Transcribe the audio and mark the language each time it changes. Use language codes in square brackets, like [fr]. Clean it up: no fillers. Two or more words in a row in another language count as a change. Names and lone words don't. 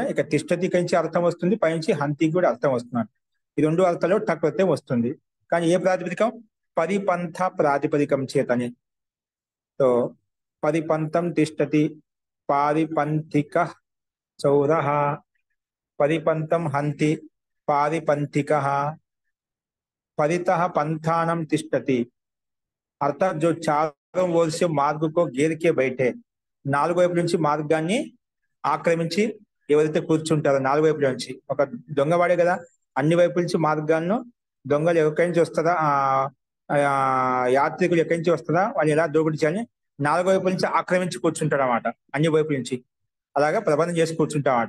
[te] ఇక తిష్టతి నుంచి అర్థం వస్తుంది, పైనుంచి హంతికి కూడా అర్థం వస్తుంది. ఈ రెండు అర్థాలు ఠక్ ప్రత్యయం వస్తుంది. కానీ ఏ ప్రాతిపదికం? పరిపంథ ప్రాతిపదికం చేతని. [sa] సో పరిపంథం తిష్టతి పారిపంథిక చౌరః, పరిపంథం హంతి पारिपंथिकः, परितः पंथानम तिष्ठति। [hi] अर्थात जो चारों ओर से मार्ग को घेर के बैठे, [te] నాలుగు వైపు నుంచి మార్గాన్ని ఆక్రమించి ఎవరైతే కూర్చుంటారో నాలుగు వైపుల నుంచి, ఒక దొంగవాడే కదా అన్ని వైపుల నుంచి మార్గాలను, దొంగలు ఎక్కడి నుంచి వస్తారా, యాత్రికులు ఎక్కడి నుంచి వస్తారా వాళ్ళు ఎలా దోపిడీ చేయాలని నాలుగు వైపుల నుంచి ఆక్రమించి కూర్చుంటాడు అన్నమాట, అన్ని వైపుల నుంచి అలాగా ప్రబంధం చేసి కూర్చుంటామట.